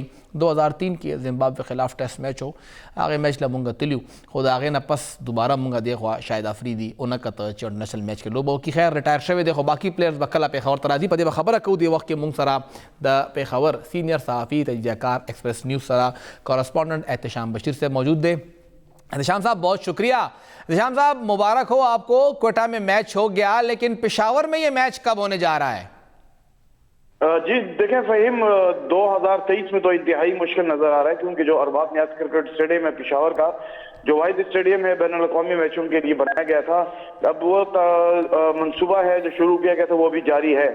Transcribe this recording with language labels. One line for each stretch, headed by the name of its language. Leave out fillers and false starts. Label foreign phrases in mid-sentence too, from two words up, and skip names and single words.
Pashto: 2003 کې زیمبابوې خلاف
English: Test match
Pashto: و، هغې میچ له مونږ تللي خو د هغې نه پس دوباره مونږ دې خوا شاهد آفریدي ونه کته چې
English: international match
Pashto: کې لوبه وکړي. خیر ریټایر شوی دی خو باقي پلیئرز به کله پېښور ته راځي. په دې به خبره کوو. دې وخت کې مونږ سره د پېښور سینئر صحافي تجزیه کار ایکسپریس نیوز سره کورسپونڈنٹ احتشام بشیر
Urdu: سے موجود تھے. احتشام صاحب بہت شکریہ. احتشام صاحب مبارک ہو آپ کو، کوئٹہ میں میچ ہو گیا لیکن پشاور میں یہ میچ کب ہونے جا رہا ہے؟ جی دیکھیں فہیم، 2023 میں تو انتہائی مشکل نظر آ رہا ہے کیونکہ جو ارباب نیاز
English: cricket stadium
Urdu: ہے پشاور کا، جو واحد اسٹیڈیم ہے بین الاقوامی میچوں کے لیے بنایا گیا تھا، اب وہ منصوبہ ہے جو شروع کیا گیا تھا وہ بھی جاری ہے.